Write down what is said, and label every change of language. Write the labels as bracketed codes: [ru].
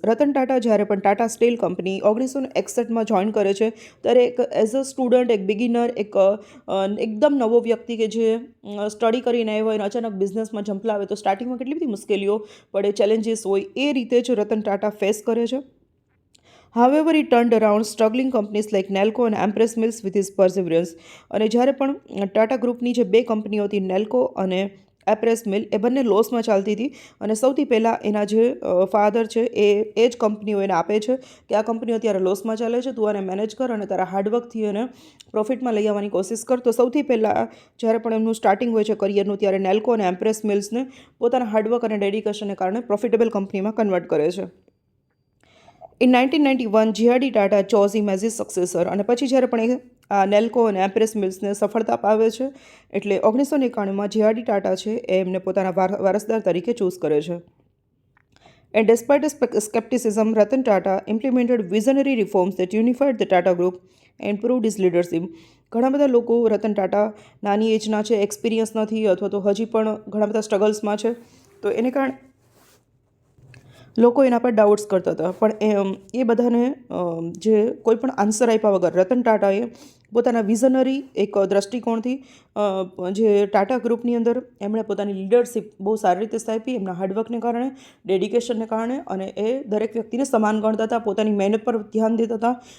[gu] રતન ટાટા જ્યારે પણ Tata steel company 1961માં join કરે છે ત્યારે એક એઝ અ સ્ટુડન્ટ, એક બિગિનર, એકદમ નવો વ્યક્તિ કે જે સ્ટડી કરીને આવ્યો અને અચાનક બિઝનેસમાં ઝંપલાવે તો સ્ટાર્ટિંગમાં કેટલી બધી મુશ્કેલીઓ પડે, ચેલેન્જીસ હોય, એ રીતે જ રતન ટાટા ફેસ કરે છે. [en] However, he turned around struggling companies like Nalco and Empress Mills with his perseverance. [gu] અને જ્યારે પણ ટાટા ગ્રુપની જે 2 કંપનીઓ હતી, નેલ્કો અને એપ્રેસ મિલ, એ બંને લોસમાં ચાલતી હતી અને સૌથી પહેલાં એના જે ફાધર છે એ જ કંપનીઓ એને આપે છે કે આ કંપનીઓ અત્યારે લોસમાં ચાલે છે, તું આને મેનેજ કર અને તારા હાર્ડવર્કથી એને પ્રોફિટમાં લઈ આવવાની કોશિશ કર. તો સૌથી પહેલાં જ્યારે પણ એમનું સ્ટાર્ટિંગ હોય છે કરિયરનું, ત્યારે નેલ્કો અને એમ્પ્રેસ મિલ્સને પોતાના હાર્ડવર્ક અને ડેડિકેશનને કારણે પ્રોફિટેબલ કંપનીમાં કન્વર્ટ કરે છે. [en] ઇન 1991 GRD Tata chose him as his successor. [gu] અને પછી જ્યારે પણ એ નેલ્કો અને એમ્પ્રેસ મિલ્સને સફળતા પાવે છે એટલે 1991માં GRD ટાટા છે એ એમને પોતાના વારસદાર તરીકે ચૂઝ કરે છે. [en] And despite skepticism, Ratan Tata implemented visionary reforms that unified the Tata Group and improved his leadership. [gu] ઘણા બધા લોકો રતન ટાટા નાની એજના છે, એક્સપિરિયન્સ નથી અથવા તો હજી પણ ઘણા બધા સ્ટ્રગલ્સમાં છે, તો એને કારણે લોકો એના પર ડાઉટ્સ કરતા હતા. પણ એ બધાને જે કોઈ પણ આન્સર આપ્યા વગર રતન ટાટાએ પોતાના વિઝનરી એક દૃષ્ટિકોણથી જે ટાટા ગ્રુપની અંદર એમણે પોતાની લીડરશિપ બહુ સારી રીતે સ્થાપી, એમના હાર્ડવર્કને કારણે, ડેડિકેશનને કારણે, અને એ દરેક વ્યક્તિને સમાન ગણતા હતા, પોતાની મહેનત પર ધ્યાન દેતા હતા.